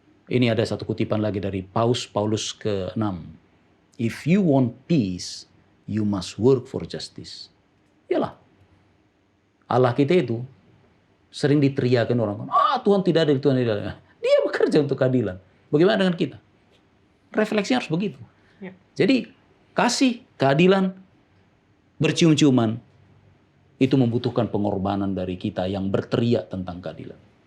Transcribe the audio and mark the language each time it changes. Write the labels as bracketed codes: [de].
[id] Ini ada satu kutipan lagi dari Paulus ke-6. [en] If you want peace, you must work for justice. [id] Yalah. Allah kita itu sering diteriakan orang. Tuhan tidak adil, Tuhan tidak adil. Dia bekerja untuk keadilan. Bagaimana dengan kita? Refleksi harus begitu. Ya. Jadi kasih, keadilan, bercium-ciuman, itu membutuhkan pengorbanan dari kita yang berteriak tentang keadilan.